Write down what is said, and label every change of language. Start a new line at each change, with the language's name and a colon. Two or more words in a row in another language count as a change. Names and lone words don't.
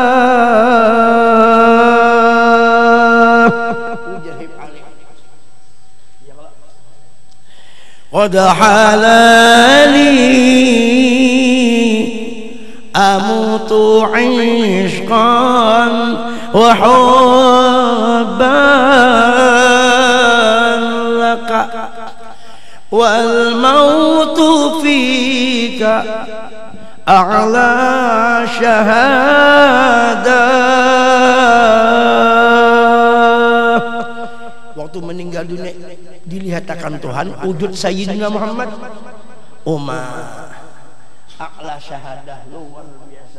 Arabic: قد حلا لي أموت عشقا و حبا لك والموت فيك على الشهادة.
Banjar: Waktu meninggal dunia dilihatkan Tuhan wujud Sayyidina Muhammad,
Arabic: على الشهادة,
Banjar: luar biasa.